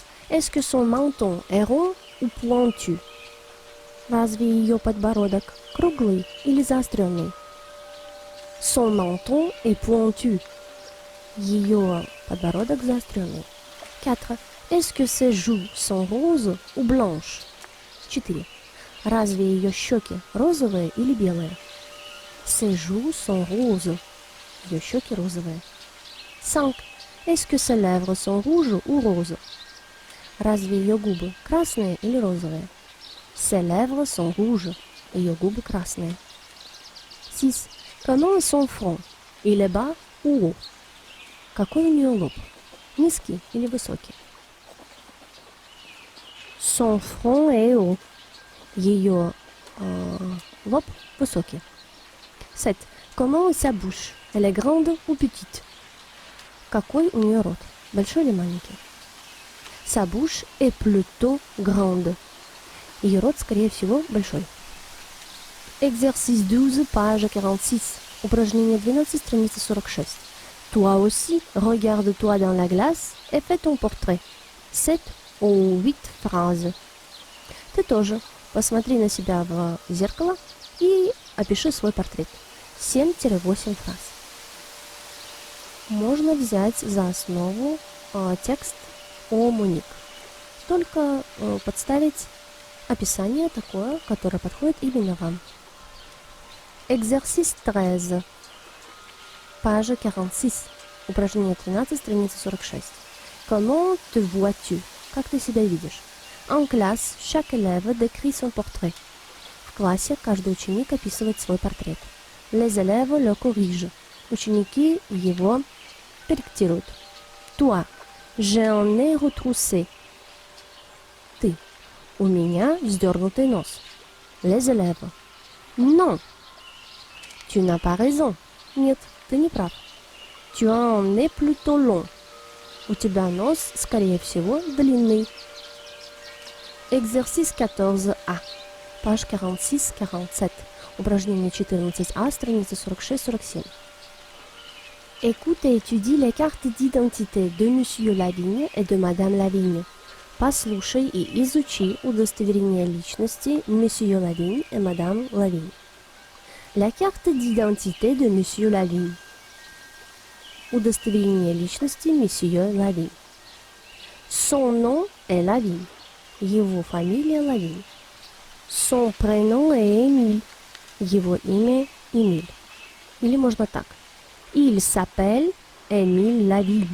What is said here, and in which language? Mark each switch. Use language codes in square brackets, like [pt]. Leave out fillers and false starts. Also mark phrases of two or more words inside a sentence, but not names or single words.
[fr] Est-ce que son menton est rond ou pointu? [ru] Разве ее подбородок круглый или заостренный? [fr] Son menton est pointu. [ru] Ее подбородок заостренный. 4. [fr] Est-ce que ses joues sont roses ou blanches? 4. [ru] Разве ее щеки розовые или белые? [fr] Ses joues sont roses. [ru] Ее щеки розовые. 5. [fr] Est-ce que ses lèvres sont rouges ou roses? [ru] Разве ее губы красные или розовые? [fr] Ses lèvres sont rouges. [ru] Ее губы красные. 6. [fr] Comment est son front? Il est bas ou haut? [ru] Какой у нее лоб? Низкий или высокий? [fr] Son front est haut. [ru] Ее лоб высокий. 7. [fr] Comment est sa bouche? Elle est grande ou petite? [ru] Какой у нее рот? Большой или маленький? [fr] Sa bouche est plutôt grande. [ru] Ее рот, скорее всего, большой. [fr] Exercice 12, page 46. [ru] Упражнение 12, страница 46. [fr] Toi aussi, regarde-toi dans la glace et fais ton portrait. 7 ou 8 phrases. [ru] Ты тоже посмотри на себя в зеркало и опиши свой портрет. 7-8 фраз. Можно взять за основу текст о Моник. Только подставить описание такое, которое подходит именно вам. [fr] Exercice 13. Page 46. [ru] Упражнение 13, страница 46. [fr] Comment te vois-tu? [ru] Как ты себя видишь? [fr] En classe, chaque élève décrit son portrait. [ru] В классе каждый ученик описывает свой портрет. [fr] Les élèves le corrigent. [ru] Ученики его корректируют. [fr] Toi, j'ai un nez retroussé. [ru] Ты. У меня вздернутый нос. [fr] Les élèves. Non. Tu n'as pas raison. [ru] Нет, ты не прав. [fr] Tu as un nez plutôt long. [ru] У тебя нос, скорее всего, длинный. [fr] Exercice 14A. Page 46-47. [ru] Упражнение 14А, страница 46-47. [fr] Écoute et étudie les cartes d'identité de Monsieur Lavigne et de Madame Lavigne. [ru] Послушай и изучи удостоверение личности [fr] Monsieur Lavigne et Madame Lavigne. La carte d'identité de Monsieur Lavigne. [ru] Удостоверение личности [fr] Monsieur Lavigne. Son nom est Lavigne. [ru] Его фамилия Lavigne. [fr] Son prénom est Émile. [ru] Его имя Эмиль. Или можно так. [fr] Il s'appelle Émile Lavigne.